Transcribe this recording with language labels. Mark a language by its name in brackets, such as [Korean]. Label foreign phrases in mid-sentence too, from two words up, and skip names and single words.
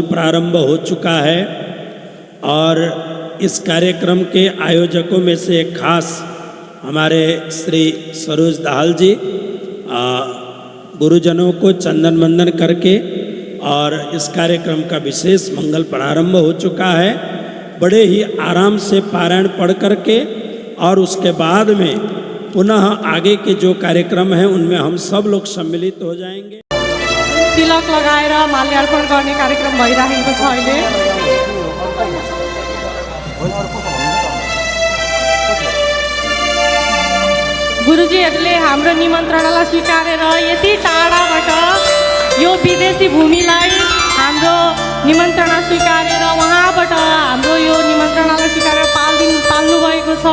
[Hindi] प्रारंभ हो चुका है और इस कार्यक्रम के आयोजकों में से एक खास हमारे श्री सरोज दाहाल जी गुरुजनों को चंदन वंदन करके और इस कार्यक्रम का विशेष मंगल प्रारंभ हो चुका है। बड़े ही आराम से पारायण पढ़ करके और उसके बाद में पुनः आगे के जो कार्यक्रम हैं उनमें हम सब लोग सम्मिलित हो जाएंगे। [Nepali] तिलक लगाएर माल्यार्पण गर्ने कार्यक्रम भइरहेको छ अहिले। गुरुजीहरूले हाम्रो निमन्त्रणालाई स्वीकारेर यति टाढाबाट यो विदेशी भूमिलाई हाम्रो निमन्त्रणा स्वीकारेर उहाँबाट हाम्रो यो निमन्त्रणालाई स्वीकारेर पाल्नु भएको छ।